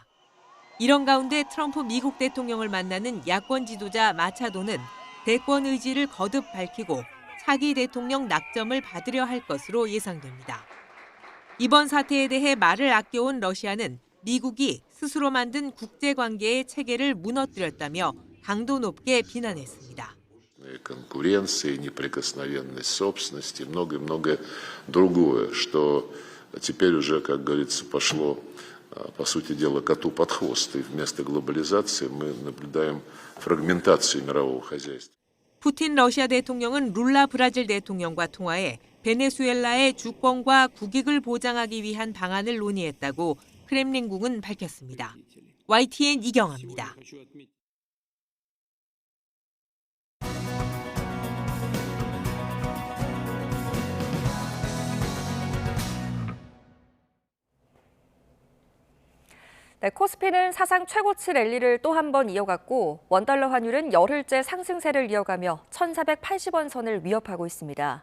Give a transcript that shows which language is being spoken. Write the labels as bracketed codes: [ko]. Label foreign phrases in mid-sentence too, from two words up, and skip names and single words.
[ko] 이런 가운데 트럼프 미국 대통령을 만나는 야권 지도자 마차도는 대권 의지를 거듭 밝히고 차기 대통령 낙점을 받으려 할 것으로 예상됩니다. 이번 사태에 대해 말을 아껴온 러시아는 미국이 스스로 만든 국제관계의 체계를 무너뜨렸다며 강도 높게 비난했습니다. [ru] Конкуренции, неприкосновенность собственности, многое другое, что теперь уже, как говорится, пошло, по сути дела, коту под хвост. И вместо глобализации мы наблюдаем фрагментацию мирового хозяйства. [ko] 푸틴 러시아 대통령은 룰라 브라질 대통령과 통화해 베네수엘라의 주권과 국익을 보장하기 위한 방안을 논의했다고 크렘린궁은 밝혔습니다. YTN 이경아입니다. 네, 코스피는 사상 최고치 랠리를 또 한 번 이어갔고 원달러 환율은 열흘째 상승세를 이어가며 1,480원 선을 위협하고 있습니다.